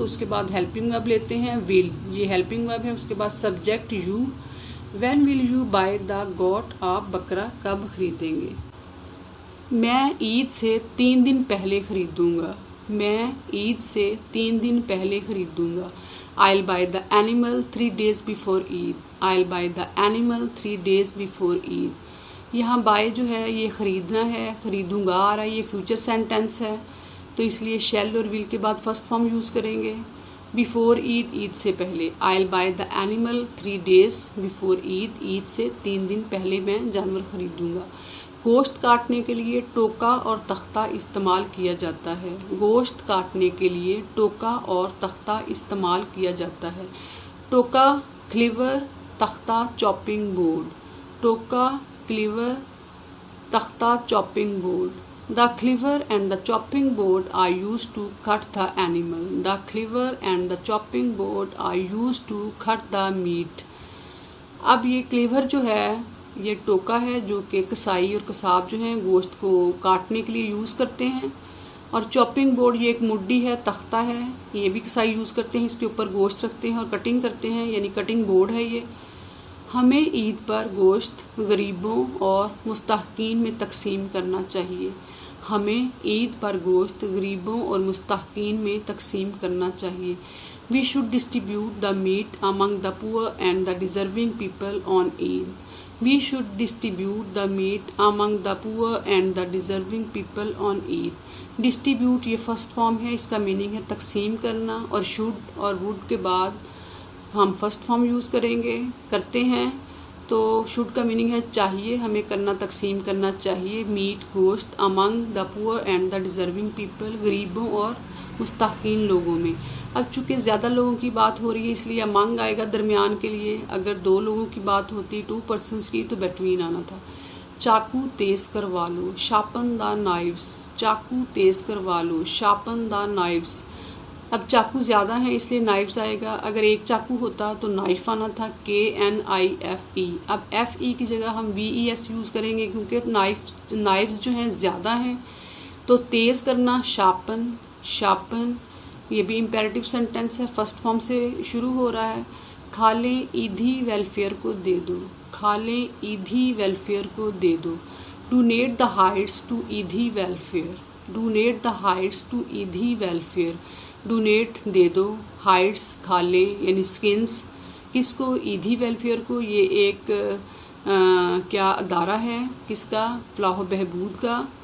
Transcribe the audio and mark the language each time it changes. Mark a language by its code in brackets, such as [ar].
[ur] تو اس کے بعد ہیلپنگ ورب لیتے ہیں ول، یہ ہیلپنگ ورب ہے. اس کے بعد subject you. [en] When will you buy the goat? [ur] آپ بکرا کب خریدیں گے؟ میں عید سے 3 دن پہلے خریدوں گا. میں عید سے 3 دن پہلے خریدوں گا. [en] I'll buy the animal 3 days before Eid. I'll buy the animal 3 days before Eid. [ur] یہاں بائی جو ہے یہ خریدنا ہے، خریدوں گا آ رہا ہے، یہ فیوچر سینٹینس ہے تو اس لیے شیل اور ول کے بعد فرسٹ فارم یوز کریں گے. بیفور عید، عید سے پہلے. [en] I'll buy the animal 3 days before Eid. [ur] عید سے 3 دن پہلے میں جانور خریدوں گا. گوشت کاٹنے کے لیے ٹوکا اور تختہ استعمال کیا جاتا ہے. گوشت کاٹنے کے لیے ٹوکا اور تختہ استعمال کیا جاتا ہے. ٹوکا کلیور، تختہ چاپنگ بورڈ. ٹوکا کلیور، تختہ chopping board. [en] The cleaver and the chopping board are used to cut the animal. The cleaver and the chopping board are used to cut the meat. [ur] اب یہ کلیور جو ہے یہ ٹوکا ہے جو کہ کسائی اور کساب جو ہیں گوشت کو کاٹنے کے لیے یوز کرتے ہیں. اور چاپنگ بورڈ یہ ایک مڈی ہے، تختہ ہے، یہ بھی کسائی یوز کرتے ہیں، اس کے اوپر گوشت رکھتے ہیں اور کٹنگ کرتے ہیں یعنی کٹنگ بورڈ ہے یہ. ہمیں عید پر گوشت غریبوں اور مستحقین میں تقسیم کرنا چاہیے. ہمیں عید پر گوشت غریبوں اور مستحقین میں تقسیم کرنا چاہیے. [en] We should distribute the meat among the poor and the deserving people on Eid. We should distribute the meat among the poor and the deserving people on Eid. [ur] Distribute یہ فرسٹ فارم ہے، اس کا meaning ہے تقسیم کرنا، اور should اور would کے بعد ہم فرسٹ فارم یوز کریں گے، کرتے ہیں. تو شوڈ کا میننگ ہے چاہیے، ہمیں کرنا، تقسیم کرنا چاہیے میٹ گوشت [en] among the poor and the deserving people, [ur] غریبوں اور مستحقین لوگوں میں. اب چونکہ زیادہ لوگوں کی بات ہو رہی ہے اس لیے امنگ آئے گا درمیان کے لیے. اگر 2 لوگوں کی بات ہوتی 2 persons کی تو بٹوین آنا تھا. چاقو تیز کروا لو، [en] Sharpen the knives. [ur] چاقو تیز کروا لو، شارپن دا نائفز. اب چاقو زیادہ ہیں اس لیے نائفز آئے گا. اگر ایک چاقو ہوتا تو نائف آنا تھا، KNIFE. اب FE کی جگہ ہم VES یوز کریں گے کیونکہ نائفز جو ہیں زیادہ ہیں. تو تیز کرنا شارپن، شارپن یہ بھی امپیریٹیو سینٹینس ہے، فرسٹ فارم سے شروع ہو رہا ہے. کھا لیں ایدھی ویلفیئر کو دے دو. کھا لیں ایدھی ویلفیئر کو دے دو. [en] Donate the hides to Edhi welfare. Donate the hides to Edhi welfare. [ur] Donate they do, heights کھا لیں یعنی سکنس. کس کو؟ ایدھی ویلفیئر کو. یہ ایک کیا ادارہ ہے کس کا؟ فلاح و بہبود کا.